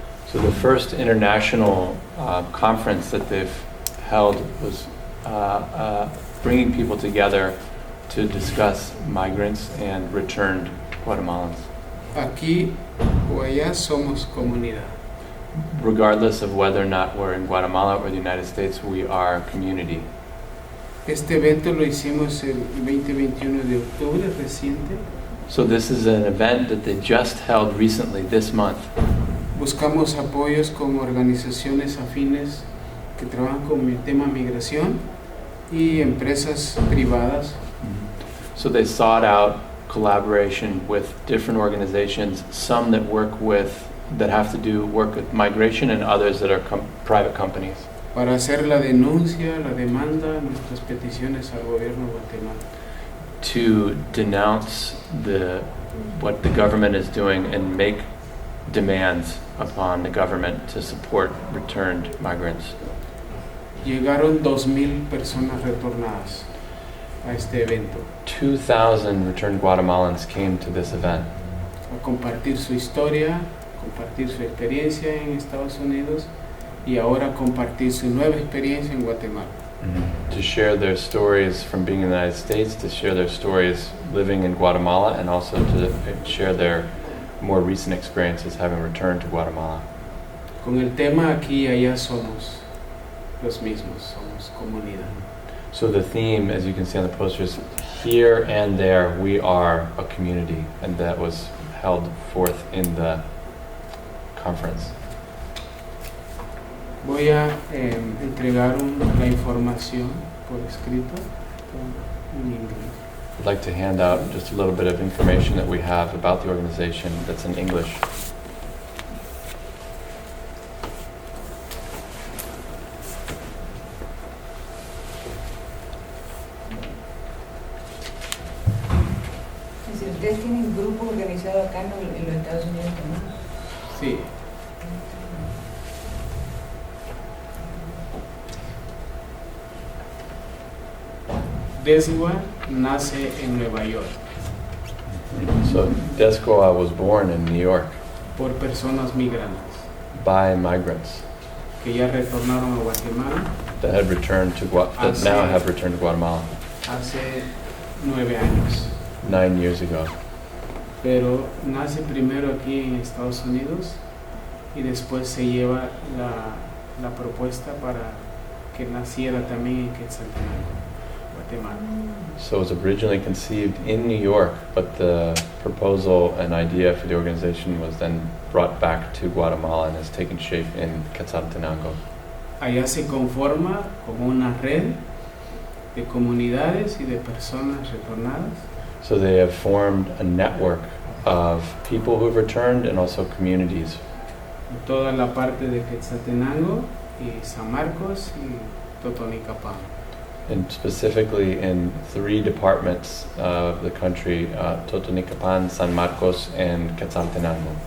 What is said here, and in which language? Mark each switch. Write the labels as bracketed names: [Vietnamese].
[English] So the first international conference that they've held was bringing people together to discuss migrants and returned Guatemalans. [Spanish] Aquí o allá somos comunidad. [English] Regardless of whether or not we're in Guatemala or the United States, we are a community. [Spanish] Este evento lo hicimos el 20-21 de octubre reciente. [English] So this is an event that they just held recently this month. [Spanish] Buscamos apoyos con organizaciones afines que trabajan con el tema migración y empresas privadas. [English] So they sought out collaboration with different organizations, some that work with, that have to do work with migration, and others that are private companies. [Spanish] Para hacer la denuncia, la demanda, nuestras peticiones al gobierno de Guatemala. [English] To denounce what the government is doing and make demands upon the government to support returned migrants. [Spanish] Llegaron 2,000 personas retornadas a este evento. [English] 2,000 returned Guatemalans came to this event. [Spanish] A compartir su historia, compartir su experiencia en Estados Unidos y ahora compartir su nueva experiencia en Guatemala. [English] To share their stories from being in the United States, to share their stories living in Guatemala, and also to share their more recent experiences having returned to Guatemala. [Spanish] Con el tema aquí y allá somos los mismos, somos comunidad. [English] So the theme, as you can see on the posters, here and there, we are a community, and that was held forth in the conference. [Spanish] Voy a entregar la información por escrito en inglés. [English] I'd like to hand out just a little bit of information that we have about the organization that's in English. [Spanish] Si ustedes tienen un grupo organizado acá en los Estados Unidos también. Sí. DESGUA nace en Nueva York [English] So DESGUA was born in New York [Spanish] por personas migrantes [English] by migrants [Spanish] que ya retornaron a Guatemala [English] that had returned to that now have returned to Guatemala [Spanish] hace 9 años. [English] 9 years ago. [Spanish] Pero nace primero aquí en Estados Unidos y después se lleva la propuesta para que naciera también en Quetzaltenango, Guatemala. [English] So it was originally conceived in New York, but the proposal and idea for the organization was then brought back to Guatemala and has taken shape in Quetzaltenango. [Spanish] Allá se conforma como una red de comunidades y de personas retornadas. [English] So they have formed a network of people who have returned and also communities. [Spanish] Toda la parte de Quetzaltenango y San Marcos y Totonicapán. [English] And specifically in 3 departments of the country, Totonicapán, San Marcos, and Quetzaltenango.